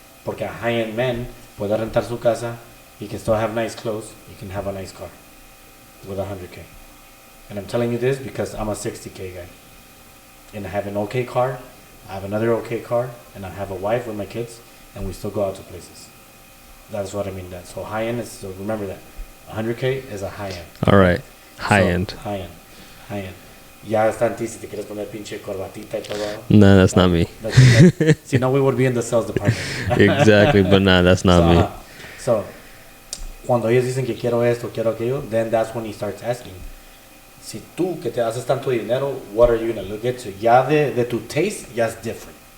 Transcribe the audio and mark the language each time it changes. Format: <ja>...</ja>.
<es>Porque</es> <en>a high-end man</en> <es>puede rentar su casa,</es> <en>he can still have nice clothes, he can have a nice car with 100K. And I'm telling you this because I'm a 60K guy. And I have an okay car, I have another okay car, and I have a wife with my kids, and we still go out to places. That's what I mean. So high-end is, so remember that. 100K is a high-end. All right. High-end. High-end.</en> <es>Ya está en ti si te quieres poner pinche corbatita y todo.</es> <en>Nah, that's not me. See, now we would be in the sales department. Exactly, but nah, that's not me.</en> <es>So, cuando ellos dicen que quiero esto, quiero aquello,</es> <en>then that's when he starts asking.</en> <es>Si tú que te haces tanto dinero,</es> <en>what are you gonna look into?</en> <es>Ya de tu taste, ya es</es> <en>different.</en>